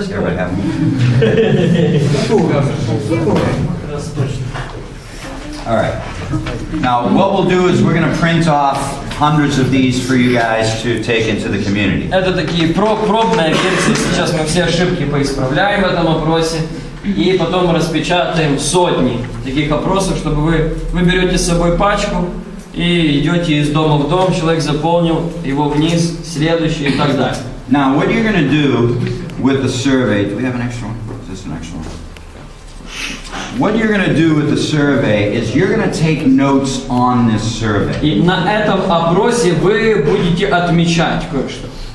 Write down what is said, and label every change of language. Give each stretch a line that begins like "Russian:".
English: everybody have All right. Now, what we'll do is we're going to print off hundreds of these for you guys to take into the community.
Russian: Это такие пробная версия. Сейчас мы все ошибки поисправляем в этом опросе. И потом распечатаем сотни таких опросов, чтобы вы берете с собой пачку и идете из дома в дом, человек заполнил его вниз, следующий и так далее.
English: Now, what you're going to do with the survey, do we have an extra one? Is this an extra one? What you're going to do with the survey is you're going to take notes on this survey.
Russian: И на этом опросе вы будете отмечать кое-что.